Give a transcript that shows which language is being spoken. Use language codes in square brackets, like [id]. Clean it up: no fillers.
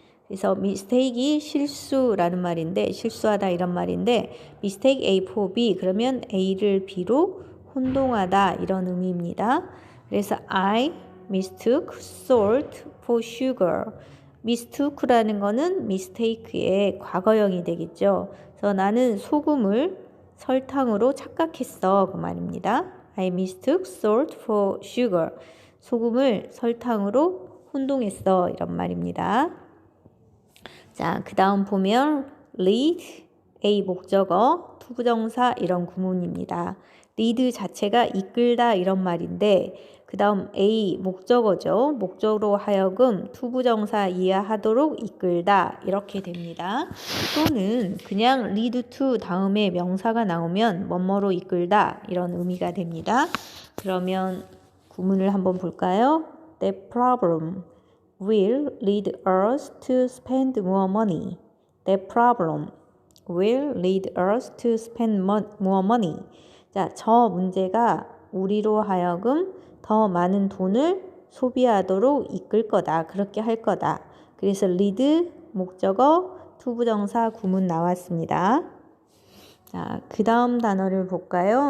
[ko] 그래서 mistake이 실수라는 말인데 실수하다 이런 말인데 mistake A for B 그러면 A를 B로 혼동하다 이런 의미입니다. 그래서 [en] I mistook salt for sugar. [ko] mistook라는 거는 mistake의 과거형이 되겠죠. 그래서 나는 소금을 설탕으로 착각했어 그 말입니다. [en] I mistook salt for sugar. [ko] 소금을 설탕으로 혼동했어 이런 말입니다. 자, 그 다음 보면 lead, A 목적어, 투부정사 이런 구문입니다. lead 자체가 이끌다 이런 말인데 그 다음 A 목적어죠. 목적으로 하여금 투부정사 이해하도록 이끌다 이렇게 됩니다. 또는 그냥 lead to 다음에 명사가 나오면 뭐뭐로 이끌다 이런 의미가 됩니다. 그러면 구문을 한번 볼까요? [en] That problem will lead us to spend more money. That problem will lead us to spend more money. [ko] 자, 저 문제가 우리로 하여금 더 많은 돈을 소비하도록 이끌 거다. 그렇게 할 거다. 그래서 lead, 목적어, 투부정사, 구문 나왔습니다. 자, 그 다음 단어를 볼까요?